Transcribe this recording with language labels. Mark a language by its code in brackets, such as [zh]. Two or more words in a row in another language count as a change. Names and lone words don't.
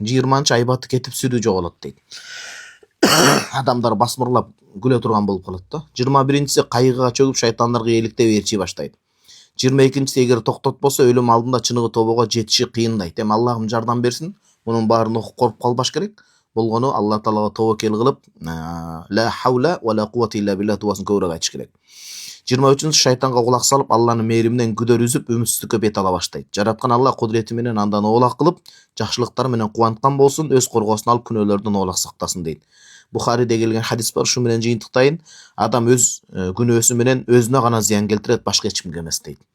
[ky] 20-чы, айбаты кетип, сүрүү жоголот дейт. Адамдар басмырлап күлө турган болуп калат да. 21-чиси, кайгыга чөгүп, шайтандарга eelиктеп ээрчий баштайт. 22-чиси, эгер токтотпосо, өлүм алдында чыныгы тобого жетиши кыйындайт. Эми Аллахым жардам берсин, мунун баарын окуп коруп калбаш керек. Болгону Алла таалага тобокел кылып, [ar] لا حول ولا قوة إلا بالله [ky] дубасын көбүрөөк айтыш керек. 23-чү, шайтанга кулак салып, Алланын мээриминен күдөр үзүп, үмүтсүздүккө бет ала баштайт. Жараткан Алла кудурети менен андан оолак кылып, жакшылыктары менен кубанткан болсун, өз коргоосуна алып күнөөлөрдөн оолак сактасын дейт. Бухариде келген хадис бар, ушу менен жыйынтыктайын, адам өз күнөөсү менен өзүнө гана зыян келтирет, башка эч кимге эмес дейт.